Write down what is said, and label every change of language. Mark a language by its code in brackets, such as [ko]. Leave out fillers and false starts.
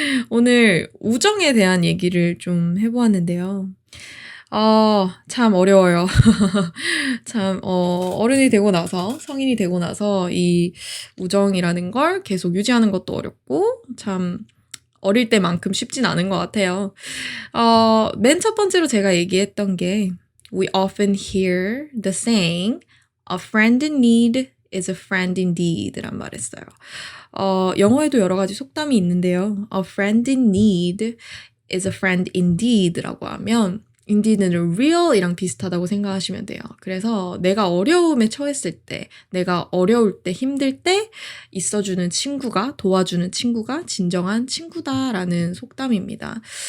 [ko] 오늘 우정에 대한 얘기를 좀 해보았는데요. 참 어려워요. 참, 어른이 되고 나서, 성인이 되고 나서 이 우정이라는 걸 계속 유지하는 것도 어렵고, 참, 어릴 때만큼 쉽진 않은 것 같아요. 맨 첫 번째로 제가 얘기했던 게, [en] we often hear the saying, a friend in need is a friend indeed [ko] 란 말 했어요. 영어에도 여러 가지 속담이 있는데요. [en] A friend in need is a friend indeed 라고 하면 indeed는 real이랑 [ko] 비슷하다고 생각하시면 돼요. 그래서 내가 어려움에 처했을 때, 내가 어려울 때, 힘들 때 있어주는 친구가, 도와주는 친구가 진정한 친구다라는 속담입니다.